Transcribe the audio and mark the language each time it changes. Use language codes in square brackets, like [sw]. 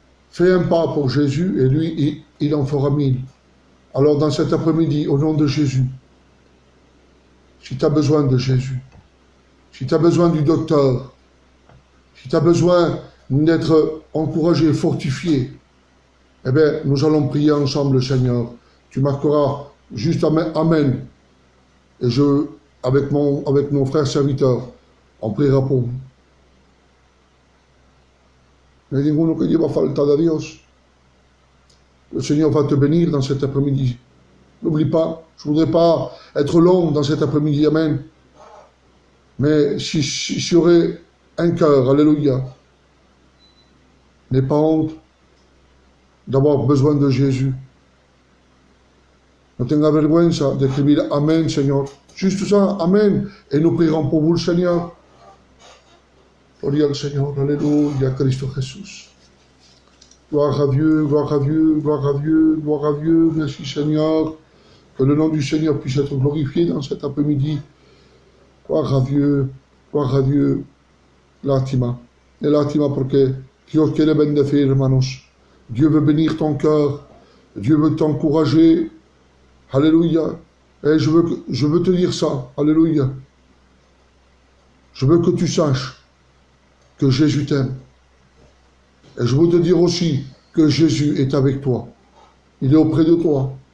[fr] Fais un pas pour Jésus et lui, il en fera 1000. Alors dans cet après-midi, au nom de Jésus, si tu as besoin de Jésus, si tu as besoin du docteur, si tu as besoin d'être encouragé, fortifié, eh bien, nous allons prier ensemble, Seigneur. Tu marqueras juste Amen. Et avec nos frères serviteurs, on priera pour vous. [es] No hay ninguno que lleva falta de Dios. [fr] Le Seigneur va te bénir dans cet après-midi. N'oublie pas, je ne voudrais pas être long dans cet après-midi, Amen. Mais si y aurait un cœur, alléluia, n'aie pas honte d'avoir besoin de Jésus. [es] No tenga vergüenza de escribir Amen, [fr] Seigneur. Juste ça, [es] Amen. [fr] Et nous prierons pour vous, le Seigneur. [es] Gloria al [fr] Seigneur, alléluia, [es] Cristo Jesús. [fr] Gloire à Dieu, gloire à Dieu, gloire à Dieu, gloire à Dieu. Merci Seigneur. Que le nom du Seigneur puisse être glorifié dans cet après-midi. Gloire à Dieu, gloire a Dieu. [es] Lástima. Et lástima porque Dios quiere bendecir, hermanos. [fr] Dieu veut bénir ton cœur. Dieu veut t'encourager. Alléluia. Et je veux te dire ça. Alléluia. Je veux que tu saches que Jésus t'aime. Et je veux te dire aussi que Jésus est avec toi. Il est auprès de toi.